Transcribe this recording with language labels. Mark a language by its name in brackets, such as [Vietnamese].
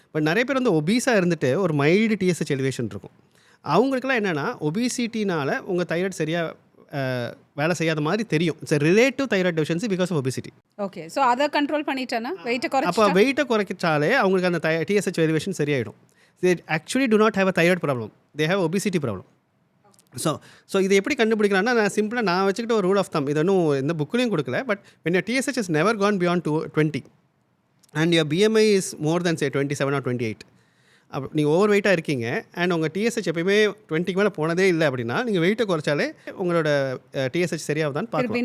[Tamil] But நிறைய பேர் வந்து ஒபீஸாக இருந்துட்டு ஒரு மைல்டு TSH எலிவேஷன் இருக்கும். அவங்களுக்குலாம் என்னென்னா ஒபிசிட்டினால் உங்கள் தைராய்டு சரியாக வேலை செய்யாத மாதிரி தெரியும். [English] It's relative thyroid deficiency because of obesity. [Tamil] Okay. So அதை கண்ட்ரோல் பண்ணிட்டேன்னா வெயிட்டை அப்போ வெயிட்டை குறைச்சாலே அவங்களுக்கு அந்த TSH எலிவேஷன் சரியாயிடும். [English] they actually do not have a thyroid problem, they have obesity problem. [Tamil] So இதை எப்படி கண்டுபிடிக்கலாம்னா நான் சிம்பிளாக நான் வச்சுக்கிட்ட ஒரு ரூல் ஆஃப் தம், இது இன்னும் எந்த புக்லேயும் கொடுக்கல. [English] but when your TSH has never gone beyond 20 and your BMI is more than say 27 or 28, [Tamil] அப்போ நீங்கள் ஓவர் வெயிட்டாக இருக்கீங்க அண்ட் உங்கள் TSH எப்பயுமே 20க்கு மேலே போனதே இல்லை அப்படின்னா நீங்கள் வெயிட்டை குறைச்சாலே உங்களோட TSH சரியாகுதான்னு பார்க்கலாம்.